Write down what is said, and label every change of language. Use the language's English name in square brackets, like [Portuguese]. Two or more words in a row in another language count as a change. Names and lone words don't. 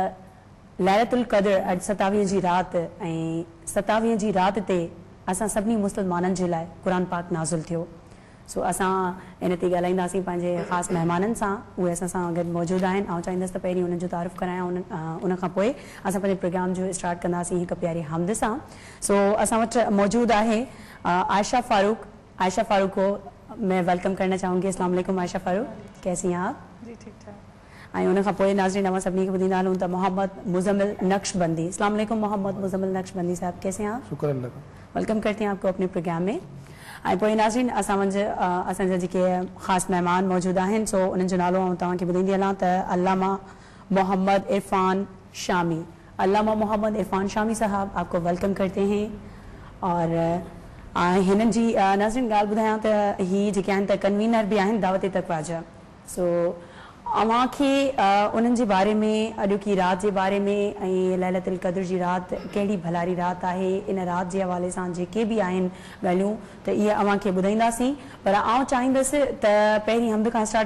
[Sindhi] लैलतुल क़द्र अॼु 27 जी राति ऐं 27 जी राति ते असां सभिनी मुस्लमाननि जे लाइ क़ुर पाक नाज़िल थियो सो असां इन ते ॻाल्हाईंदासीं पंहिंजे ख़ासि महिमाननि सां उहे असां सां गॾु मौजूदु आहिनि ऐं चाहींदसि त पहिरीं उन्हनि जो तारीफ़ करायां उन खां पोइ असां पंहिंजे प्रोग्राम जो स्टार्ट कंदासीं हिकु प्यारी हमद सां सो असां वटि मौजूदु आहे आयशा फारूक [Urdu] کو میں ویلکم کرنا چاہوں گی. [Arabic] السلام عليكم [Urdu] आयशा फारूक, کیسی ہیں آپ? جی ٹھیک ٹھاک. [Sindhi] ऐं उन खां पोइ नाज़रीन अवां सभिनी खे ॿुधाईंदा हलूं त मोहम्मद मुज़म्मिल नक्शबंदी। [Arabic] السلام عليكم [Urdu] मोहम्मद मुज़म्मिल नक्शबंदी صاحب، کیسے ہیں آپ? شکر اللہ کا. ویلکم کرتے ہیں آپ کو اپنے پروگرام میں. [Sindhi] ऐं पोइ नाज़रीन असांजा जेके ख़ासि महिमान मौजूदु आहिनि सो उन्हनि जो नालो आउं तव्हांखे ॿुधाईंदी हलां त अल्लामा मोहम्मद इरफान शामी। [Urdu] अल्लामा मोहम्मद इरफान शामी صاحب آپ کو ویلکم کرتے ہیں. [Sindhi] और हिननि जी नाज़रीन ॻाल्हि ॿुधायां त ही जेके आहिनि त कन्वीनर बि आहिनि दावत तक़वा जा सो अव्हांखे उन्हनि जे बारे में अॼोकी राति जे बारे में ऐं लैलतुल क़द्र जी राति कहिड़ी भलारी राति आहे इन राति जे हवाले सां जेके बि आहिनि ॻाल्हियूं त इहे अव्हांखे ॿुधाईंदासीं पर आउं चाहींदसि त पहिरीं हमद खां स्टार्ट